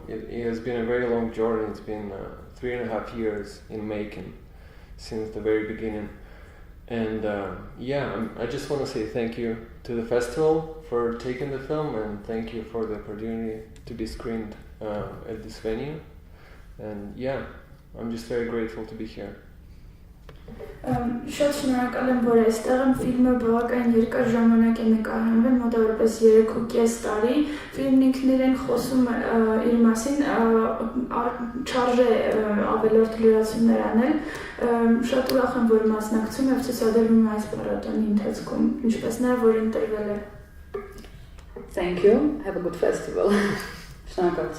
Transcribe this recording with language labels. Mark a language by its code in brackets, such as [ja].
[en] It has been a very long journey. It's been 3.5 years in making since the very beginning. And I just want to say thank you to the festival for taking the film, and thank you for the opportunity to be screened at this venue. And I'm just very grateful to be here. [hy] Շատ շնորհակալ եմ, որ այստեղ եմ, ֆիլմը բավական երկար ժամանակ է նկարահանվել, մոտավորապես 3.5 տարի, ֆիլմն ինքն իրեն խոսում իր մասին, չարժե ավելորդ լրացումներ անել, շատ ուրախ եմ, որ մասնակցում եւ ցուցադրվում է այս փառատոնի ընթացքում, ինչպես նաեւ որ ընտրվել է։ [en] Thank you. Have a good festival. [hy] Շնորհակալ։